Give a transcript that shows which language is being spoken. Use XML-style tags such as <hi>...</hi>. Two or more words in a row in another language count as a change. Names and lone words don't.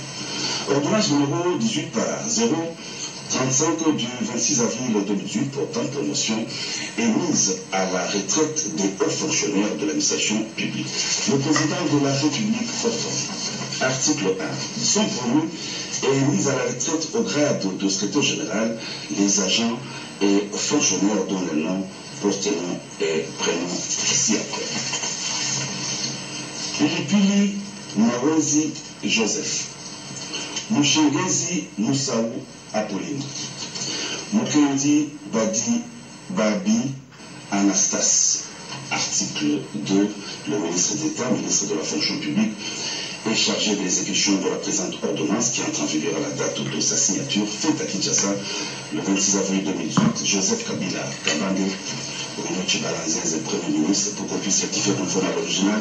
<fr>Ordonnance numéro 18/035 du 26 avril 2018 portant promotion et mise à la retraite des hauts fonctionnaires de l'administration publique. Le président de la République portant. Article 1. Sont promus et mis à la retraite au grade de secrétaire général les agents et fonctionnaires dont les noms, post-nom et prénom ci-après. Pilipili Mawezi Joseph. Mushengezi Moussaou Apolline. Mukendi Badi Babi Anastas. Article 2. Le ministre d'État, ministre de la fonction publique, est chargé de l'exécution de la présente ordonnance qui entre en vigueur à la date de sa signature, faite à Kinshasa le 26 avril 2018. Joseph Kabila Kabange, Bruno Tchibalanzès est Premier ministre, pour qu'on puisse certifier conforme à l'original.</fr>